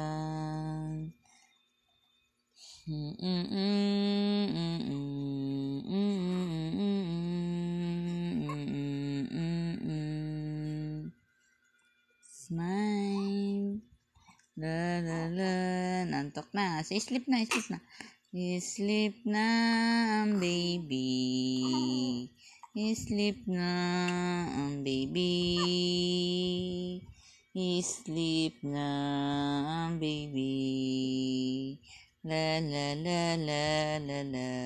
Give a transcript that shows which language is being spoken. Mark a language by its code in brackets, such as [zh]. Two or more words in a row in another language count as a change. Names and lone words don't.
[en] Smile. [tl] La la la. Nantok na. Say sleep na, sleep na. Sleep na ang baby. Sleep na ang baby. Sleep na ang baby. La la la la la la.